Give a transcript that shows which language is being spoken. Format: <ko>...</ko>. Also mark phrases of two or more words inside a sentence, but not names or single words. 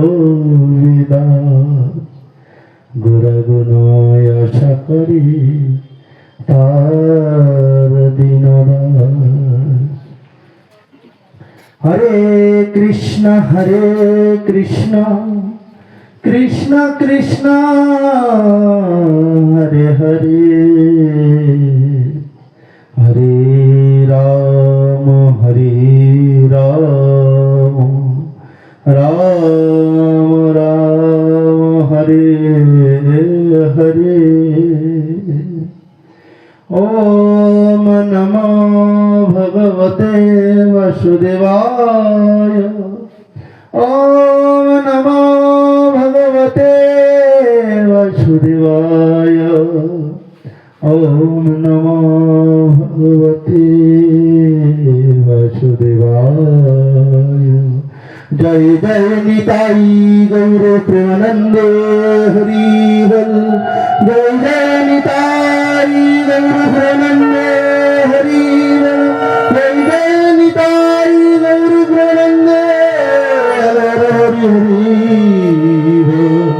<bn>বিদাস গুরগুণ আশা করি তার দিন হরে কৃষ্ণ কৃষ্ণ কৃষ্ণ হরে হরে হরে রাম রাম রাম হরে হরে</bn> <sa>ओम नमो भगवते वासुदेवाय ओम नमो भगवते वासुदेवाय ওম নমো ভগবতে বাসুদেবায়।</sa> <bn>জয় জয় নিতাই গৌর প্রেমানন্দে হরি বল। জয় জয় নিতাই গৌর প্রেমানন্দে হরি বল। জয় জয় নিতাই গৌর প্রেমানন্দে হরি হরি বল।</bn>